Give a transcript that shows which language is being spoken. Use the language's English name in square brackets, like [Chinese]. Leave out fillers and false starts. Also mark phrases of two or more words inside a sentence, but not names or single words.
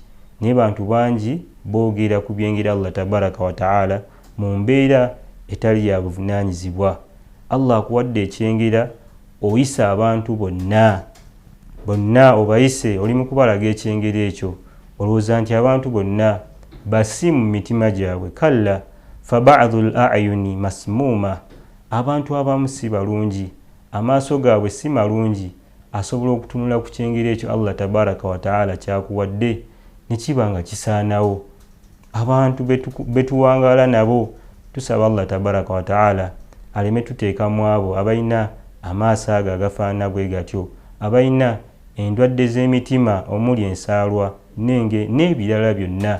[Ganda] Naye bantu bangi boogera ku byengera Allah [Arabic] تبارك وتعالى [Ganda] mu mbeera etali ya buvunaanyizibwa. Allah akuwadde ekyengera oyisa abantu bonna obayise, oli mu kubalaga ekyengera ekyo olowooza nti abantu bonna basi mu mitima gyabwe. [Arabic] كلا فبعض الأعين مسمومة, [Ganda] abantu abamu si balungi, amaaso gaabwe si malungi, asobola okutunula ku kyengera ekyo Allah [Arabic] تبارك وتعالى [Ganda] kyakuwadde ne kiba nga kisaanawo. Abantu betuwangaala nabo tusaba Allah [Arabic] تبارك وتعالى [Ganda] aleme tuteekamu abo abalina amaaso ago agafaanana bwe gatyo, abalina endwadde z'emitima omuli ensaalwa n'ebirala byonna.